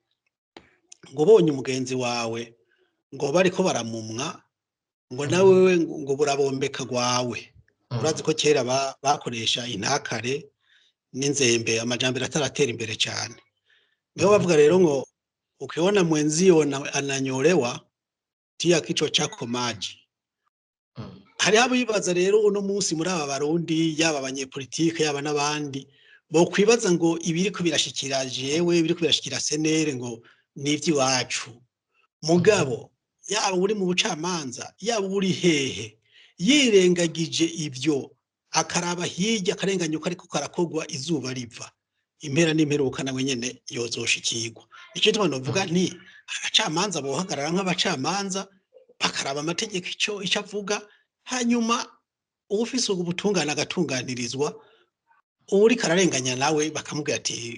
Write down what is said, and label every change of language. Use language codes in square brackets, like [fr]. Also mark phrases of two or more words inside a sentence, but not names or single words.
[rn] bonye umugenzi wawe ngo bariko baramumwa ngo nawe ngo burabombeka gwawe urazi ko kera bakoresha intakare n'inzembe amajambere ataratera imbere cyane niho bavuga rero ngo [sw] ukiona mwenzio ananyolewa tia kichwa chako maji [rn] hari abo yibaza rero uno munsi muri aba barundi yaba abanyepolitike yaba n'abandi bo kwibaza ngo ibiri ko birashikira jewe ibiri ko birashikira senere ngo nivyi wacu mugabo yaba uri mu bucamanza yaba uri hehe yirengagije ibyo akaraba hirya akarenganyuka ariko karakogwa izuba riva impera n'imperuka nawe nyene yozoshikirwa icyo tubona vuga nti abacamanza bohagarara nk'abacamanza bakaraba amategeko icyo avuga hanyuma ufise ubutungane agatunganirizwa uri kararenganya nawe bakamubwira ati